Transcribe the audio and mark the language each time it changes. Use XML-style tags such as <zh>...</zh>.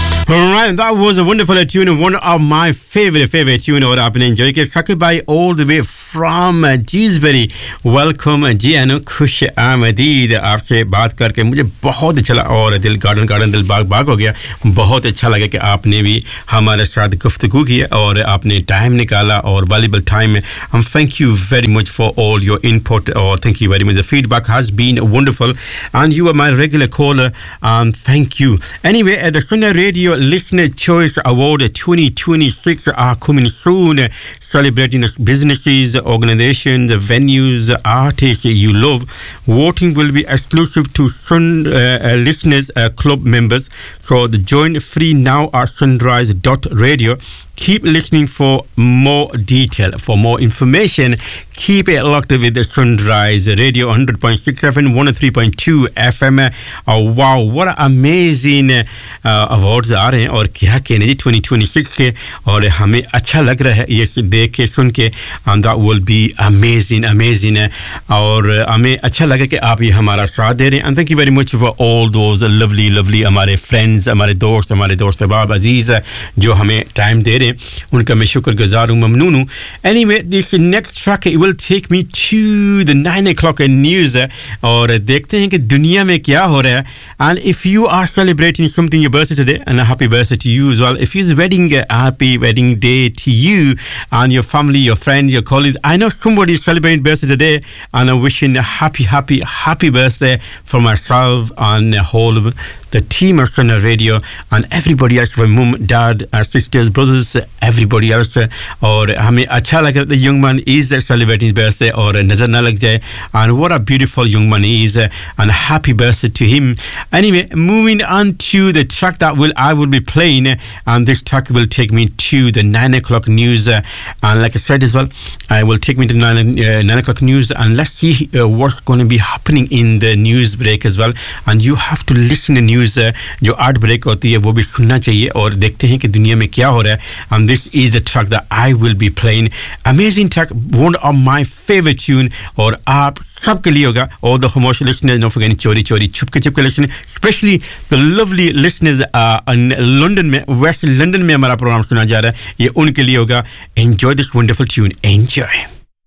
<en>Alright, that was a wonderful tune, one of my favorite tune over up in enjoy. Kaku by all the way from Dewsbury. Welcome Gianu Kush Ahmedid.</en> <ur>آپکے بات کرکے مجھے بہت اچھا لگا اور دل garden دل باغ باغ ہو گیا. بہت اچھا لگا کہ آپنے بھی ہمارے ساتھ گفتگو کی اور آپنے ٹائم نکالا اور</ur> <en>valuable time. And thank you very much for all your input. Oh, thank you very much. The feedback has been wonderful and you are my regular caller and thank you. Anyway, at the Sunday Radio Listener Choice Award 2026 are coming soon, celebrating businesses, organizations, venues, artists you love. Voting will be exclusive to listeners, club members. So join free now at sunrise.radio. Keep listening for more detail, for more information. Keep it locked with the Sunrise Radio 100.6 FM, 103.2 FM. Oh, wow, what an amazing awards</en> <ur>آ رہے ہیں اور کیا کہنے جی 2026 کے اور ہمیں اچھا لگ رہا ہے یہ دیکھ کے سن کے</ur> <en>and that will be amazing</en> <ur>اور ہمیں اچھا لگا کہ آپ یہ ہمارا ساتھ دے رہے ہیں</ur> <en>and thank you very much for all those lovely</en> <ur>ہمارے friends ہمارے دوست بابا عزیز جو ہمیں ٹائم دے رہے ہیں ان کا میں شکر گزار ہوں ممنون ہوں.</ur> <en>Anyway, this next track will take me to the 9 o'clock news</en> <ur>اور دیکھتے ہیں کہ دنیا میں کیا ہو رہا ہے.</ur> <en>And if you are celebrating something, your birthday today, and a happy birthday to you as well. If it's wedding, a happy wedding day to you and your family, your friends, your colleagues. I know somebody is celebrating birthday today and I'm wishing a happy birthday for myself and the whole of the team of Sunday Radio and everybody else, my mum, dad, our sisters, brothers, everybody else. Or I mean,</en> <ur>acha laga</ur> <en>the young man is celebrating his birthday or</en> <ur>nazar na lag jaye.</ur> <en>And what a beautiful young man he is, and happy birthday to him. Anyway, moving on to the track that I will be playing, and this track will take me to the 9 o'clock news. And like I said as well, I will take me to nine o'clock news, and let's see what's going to be happening in the news break as well. And you have to listen in news</en> <ur>جو art break ہوتی ہے وہ بھی سننا چاہیے اور دیکھتے ہیں کہ دنیا میں کیا ہو رہا ہے.</ur> <en>And this is the track that I will be playing. Amazing track, one of my favorite tune,</en> <ur>اور آپ سب کے لیے ہوگا,</ur> <en>all the homosh listeners, don't forget Chori Chupke Chupke listeners, especially the lovely listeners in London میں, west London</en> <ur>میں ہمارا program سنا جا رہا ہے, یہ ان کے لیے ہوگا.</ur> <en>Enjoy this wonderful tune, enjoy.</en>